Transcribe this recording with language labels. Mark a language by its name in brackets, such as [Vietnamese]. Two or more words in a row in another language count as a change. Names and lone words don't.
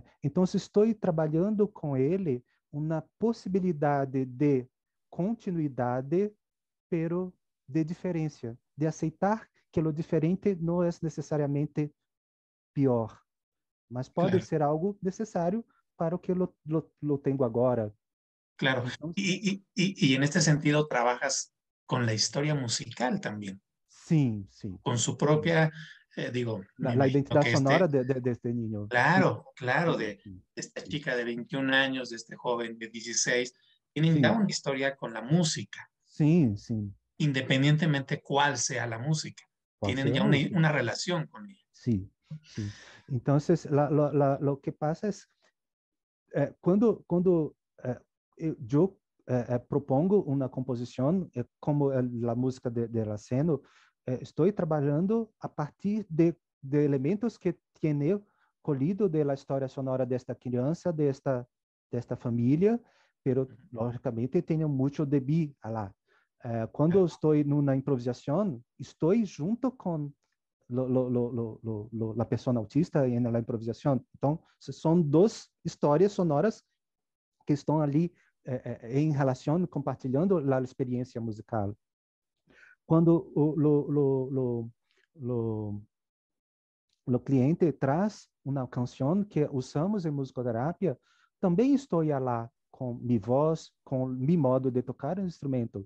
[Portuguese] Então, estou trabalhando com ele uma possibilidade de continuidade, pero de diferença, de aceitar que o diferente não é necessariamente pior, mas pode [Spanish] Claro, [Portuguese] ser algo necessário para o que lo tenho agora. [Spanish] claro. [Portuguese] Então, [Spanish] Y en este sentido trabajas con la historia musical también, [Portuguese] sim, sim, [Spanish] con su [Portuguese] sim. [Spanish] propia, digo, me La imagino identidade que sonora de este niño. [Portuguese] Sim, [Spanish] claro, claro, [Portuguese] sim, [Spanish] de [Portuguese] sim, [Spanish] esta [Portuguese] sim. [Spanish] chica de 21 años, de este joven de 16, tienen ya [Portuguese] Sim, [Spanish] una historia con la música, [Portuguese] sim, sim. [Spanish] independientemente cuál sea la música. [Portuguese] Pode [Spanish] Tienen [Portuguese] ser a [Spanish] ya [Portuguese] música. [Spanish] una relación con ella. [Portuguese] Sim, sim. Então, o que passa é, quando eu propongo uma composição, como a música de Raceno, estou trabalhando a partir de elementos que tenho colhido da história sonora desta criança, desta família, pero logicamente tenho muito de mim lá. Quando estou numa improvisação, estou junto com [Spanish] la persona autista [Portuguese] na improvisação. Então, são duas histórias sonoras que estão ali em relação, compartilhando a experiência musical. Quando o cliente traz uma canção que usamos em musicoterapia, também estou lá com minha voz, com meu modo de tocar o instrumento.